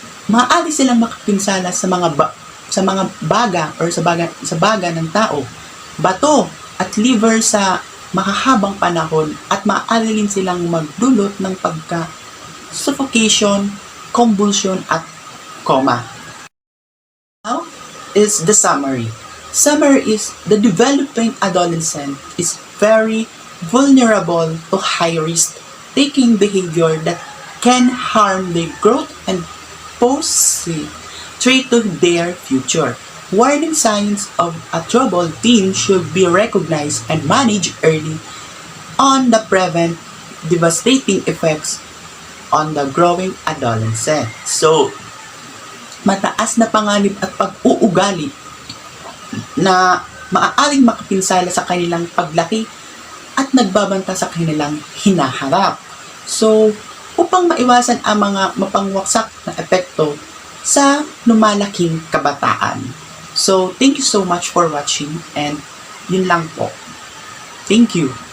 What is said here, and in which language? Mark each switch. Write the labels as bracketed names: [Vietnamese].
[Filipino] Maaari silang makapinsala sa mga baga or sa baga ng tao, bato at liver sa makahabang panahon, at maaari rin silang magdulot ng suffocation, convulsion at coma. [English] Now is the summary. Summary is the developing adolescent is very vulnerable to high-risk taking behavior that can harm their growth and pose threat to their future. Warning signs of a troubled teen should be recognized and managed early on to prevent devastating effects on the growing adolescent. [Filipino] So, mataas na panganib at pag-uugali na maaaring makapinsala sa kanilang paglaki at nagbabanta sa kanilang hinaharap. So, upang maiwasan ang mga mapangwaksak na epekto sa lumalaking kabataan. [English] So, thank you so much for watching, and [Filipino] yun lang po. [English] Thank you.